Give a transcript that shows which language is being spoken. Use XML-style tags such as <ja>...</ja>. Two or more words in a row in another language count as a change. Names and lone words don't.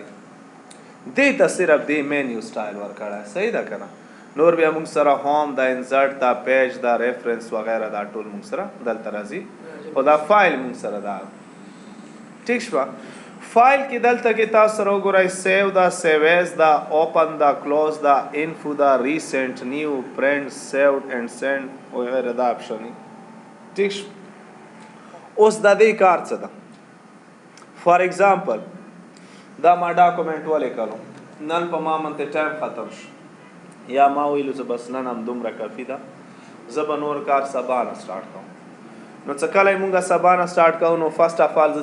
<ps>دې ته صرف دې</ps> <en>menu style</en> <ps>ورکړای صحیح ده کنه نور بیا موږ سره هوم دا انسرټ دا پیج دا ریفرنس وغیرہ دا ټول موږ سره دلته راځي او دا فایل موږ سره دا ټیک شو فایل کې دلته کې تاسو سره وګورئ سیو دا</ps> <en>save as</en> <ps>دا اوپن دا کلوز دا انفو دا</ps> <en>recent new print saved and send</en> <ps>وغیرہ دا آپشن ټیک شو اوس د دې کار څه ده</ps> <en>for example</en> <ps>دا ما ډاکومنٹ ولیکلو نن په ما منته ټایم ختم شو یا ما ویلو چې بس نن هم دومره کافي ده زه به نور کار سبا نه سټارټ کوم نو څه کله مونږ سبا نه سټارټ کوو نو</ps> <en>first of all</en> <ps>زه</ps>